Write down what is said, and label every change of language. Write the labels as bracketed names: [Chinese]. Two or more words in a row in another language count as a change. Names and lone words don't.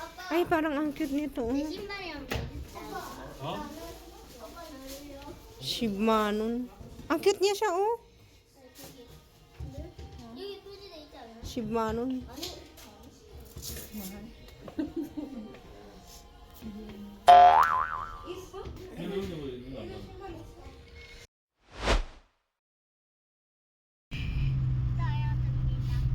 [Filipino] Ay, parang ang cute nito. [Korean] 내 신발이랑 비슷해. 어? 10만원. [Filipino] Ang cute niya siya, oh. [Korean] 여기 표지돼 있지 않아요? 10만원. 여기 뭐 있는 거 아니야? 떠야 됩니다.